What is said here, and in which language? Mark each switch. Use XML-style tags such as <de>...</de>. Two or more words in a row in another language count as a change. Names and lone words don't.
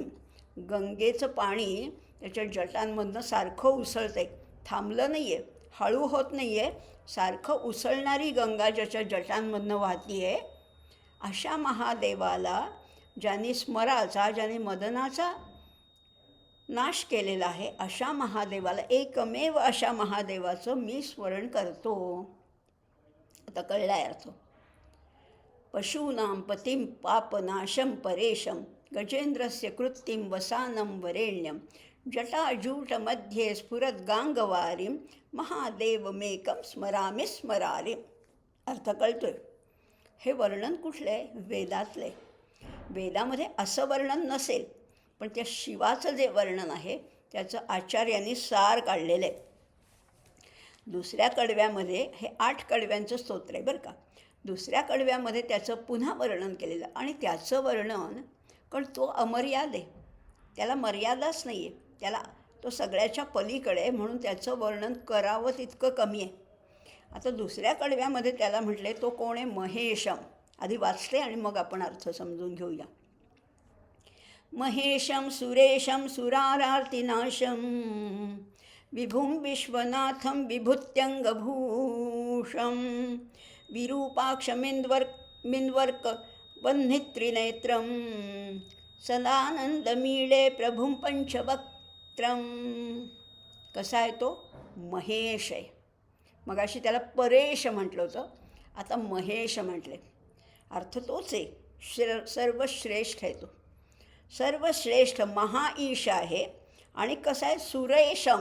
<mr>गंगेचं पाणी त्याच्या जटांमधनं सारखं उसळते, थांबलं नाही आहे, हळू होत नाही आहे, सारखं उसळणारी गंगा ज्याच्या जटांमधनं वाहती आहे. अशा महादेवाला ज्यांनी स्मराचा, ज्याने मदनाचा नाश केलेला आहे, अशा महादेवाला, एकमेव अशा महादेवाचं मी स्मरण करतो. आता कळलाय अर्थ.</mr> <sa>पशूनाम पतिम पापनाशम परेशम गजेंद्रस्य कृत्तिम वसानम वरेण्यम जटाजूटमध्ये स्फुरत गांगवारीम महादेवमेकं स्मरामि स्मरारिम.</sa> <mr>अर्थ कळतोय? हे वर्णन कुठलं आहे? वेदातलं आहे. वेदामध्ये असं वर्णन नसेल, पण त्या शिवाचं जे वर्णन आहे त्याचं आचार्यांनी सार काढलेलं आहे. दुसऱ्या कडव्यामध्ये हे 8 कडव्यांचं स्तोत्र आहे बरं का. दुसऱ्या कडव्यामध्ये त्याचं पुन्हा वर्णन केलेलं. आणि त्याचं वर्णन, कारण तो अमर्याद आहे, त्याला मर्यादाच नाही आहे, त्याला तो सगळ्याच्या पलीकडे आहे, म्हणून त्याचं वर्णन करावं तितकं कमी आहे. आता दुसऱ्या कडव्यामध्ये त्याला म्हटले तो कोण आहे? महेशम. आधी वाचते आणि मग आपण अर्थ समजून घेऊया.</mr> <sa>महेशम सुरेशम सुरारार्तिनाशम विभुं विश्वनाथं विभूत्यंगभूषं विरूपाक्षमिन्वर्क वह्नित्रिनेत्रं सदानंदमीळे प्रभुं पंचवक्त्रं.</sa> <mr>कसा आहे तो? महेश आहे. मगाशी त्याला परेश म्हटलं होतं, आता महेश म्हटले. अर्थ तोच आहे. सर्वश्रेष्ठ आहे तो, सर्वश्रेष्ठ महाईश आहे. आणि कसं आहे? सुरेशम.</mr>